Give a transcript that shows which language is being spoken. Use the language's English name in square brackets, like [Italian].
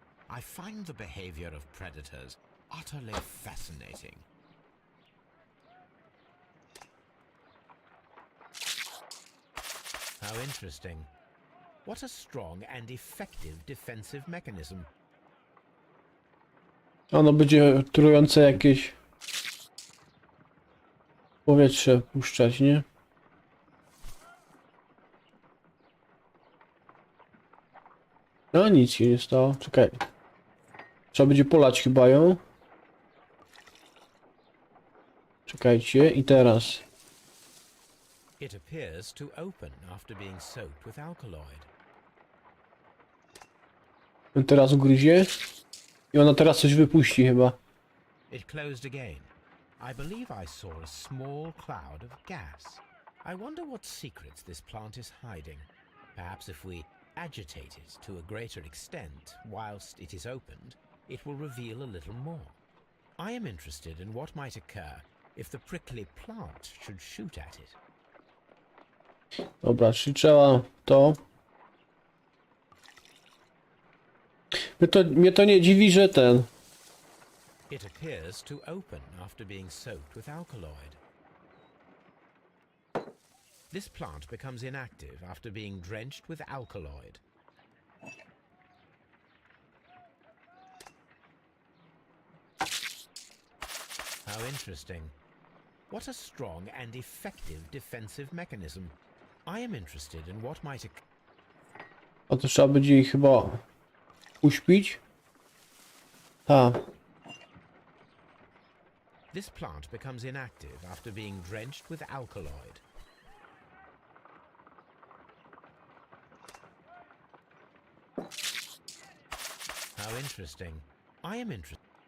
[English] I find the behavior of predators utterly fascinating. How interesting. What a strong and effective defensive mechanism. [Polish] Ono będzie trujące jakieś powietrze puszczać, nie? No nic się nie stało. Czekaj. Trzeba będzie polać chyba ją. Czekajcie i teraz. [English] It appears to open after being soaked with alkaloid. [Polish] On teraz ugryzie. I ona teraz coś wypuści chyba. [English] It closed again. I believe I saw a small cloud of gas. I wonder what secrets this plant is hiding. Perhaps if we agitate it to a greater extent whilst it is opened, it will reveal a little more. I am interested in what might occur if the prickly plant should shoot at it. [Polish] Dobra, czyli trzeba to. Mnie to nie dziwi, że ten. [English] It appears to open after being soaked with alkaloid. This plant becomes inactive after being drenched with alkaloid. How interesting. What a strong and effective defensive mechanism. I am interested in what might occur. [Polish] A to trzeba będzie jej chyba uśpić. Tak. [English] This plant becomes inactive after being drenched with alkaloid. How interesting. I am interested.